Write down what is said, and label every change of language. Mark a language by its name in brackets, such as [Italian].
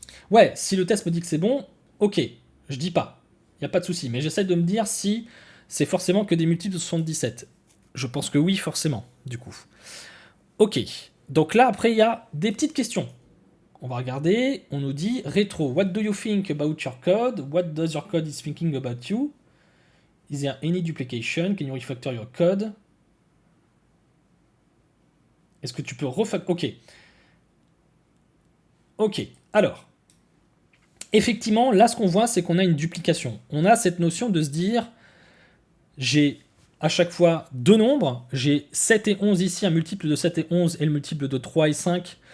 [French] Ouais, si le test me dit que c'est bon, ok, je dis pas. Il n'y a pas de souci. Mais j'essaie de me dire si c'est forcément que des multiples de 77. Je pense que oui, forcément, du coup. Ok. Donc là, après, il y a des petites questions. On va regarder. On nous dit rétro. [English] What do you think about your code? What does your code is thinking about you? Is there any duplication? Can you refactor your code? [French] Est-ce que tu peux refactorer? Ok. Ok. Alors. Effectivement, là, ce qu'on voit, c'est qu'on a une duplication. On a cette notion de se dire, j'ai à chaque fois deux nombres, j'ai 7 et 11 ici, un multiple de 7 et 11 et le multiple de 3 et 5.